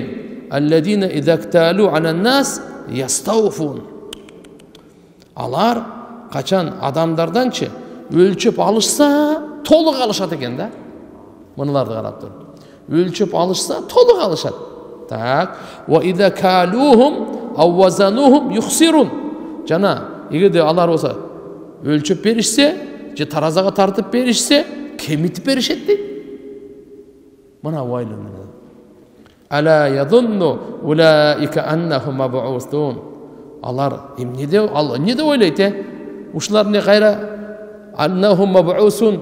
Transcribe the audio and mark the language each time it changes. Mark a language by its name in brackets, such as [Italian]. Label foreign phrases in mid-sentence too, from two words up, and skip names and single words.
[Arabic] الذين إذا اكتالوا على الناس يستوفون. [Kyrgyz] Алар качан адамдарданчы өлчөп алышса, толук алышат экен да. Мыналарды карап тур. Өлчөп алышса, толук алышат. Так, [Arabic] وإذا كالوهم أو وزنوهم يخسرون. [Kyrgyz] Жана, эгерде алар болса өлчөп беришсе, же таразага тартып беришсе, кемитип беришет дейт. Мына вайлы менен. [Arabic] ألا يظن أولئك أنهم مبعوثون. [Kyrgyz] Алар эмнеде ойлойт, ушулар не кайра [Arabic] أنهم مبعوثون.